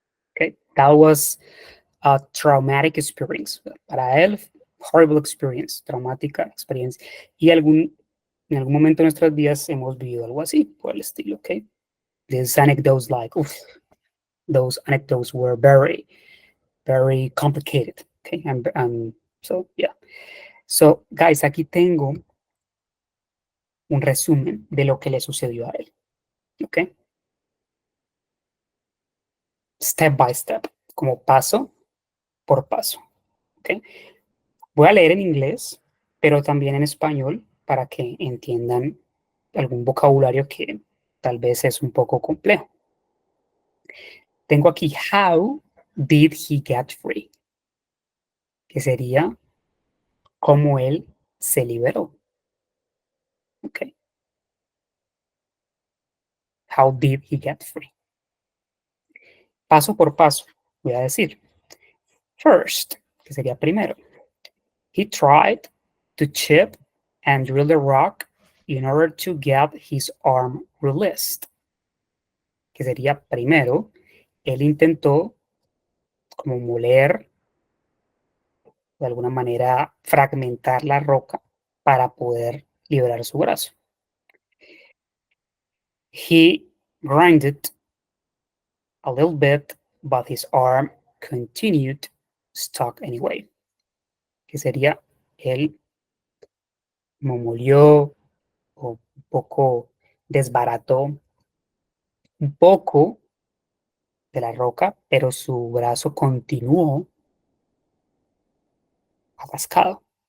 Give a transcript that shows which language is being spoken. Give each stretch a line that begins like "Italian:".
English: Ok, that was a traumatic experience.
Spanish: Para él,
English: horrible experience,
Spanish: traumática experiencia. Y en algún momento de nuestras vidas hemos vivido algo así, por el estilo, ok?
English: These anecdotes like, those anecdotes were very, very complicated, okay? And so, yeah. So, guys,
Spanish: aquí tengo un resumen de lo que le sucedió a él, ok?
English: Step by step,
Spanish: como paso por paso.
English: ¿Okay?
Spanish: Voy a leer en inglés, pero también en español para que entiendan algún vocabulario que tal vez es un poco complejo. Tengo aquí,
English: how did he get free?
Spanish: Que sería cómo él se liberó. Okay.
English: How did he get free?
Spanish: Paso por paso, voy a decir.
English: First,
Spanish: que sería primero.
English: He tried to chip and drill the rock in order to get his arm released.
Spanish: Que sería primero, él intentó como moler, de alguna manera fragmentar la roca para poder liberar su brazo.
English: He grinded a little bit, but his arm continued stuck anyway.
Spanish: Que sería él molió o un poco desbarató un poco de la roca, pero su brazo continuó atascado.